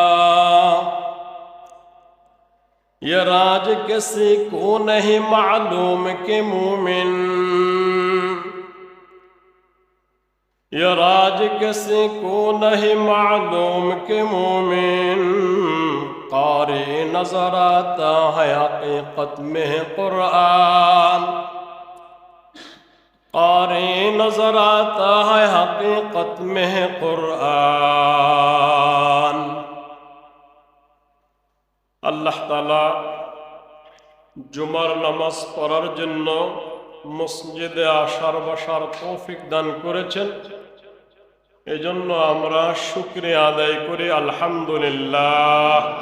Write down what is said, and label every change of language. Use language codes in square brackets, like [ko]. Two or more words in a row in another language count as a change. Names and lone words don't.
[ur] یہ راج کسی کو نہیں معلوم کہ مومن، یہ راج کسی کو نہیں معلوم کہ مومن، قاری نظر آتا ہے حقیقت میں قرآن، قاری نظر آتا ہے حقیقت میں قرآن۔ [bn] আল্লাহ তাআলা জুমার নামাজ পড়ার জন্য মসজিদে আসার বসার তৌফিক দান করেছেন, এজন্য আমরা শুকরিয়া আদায় করি আলহামদুলিল্লাহ।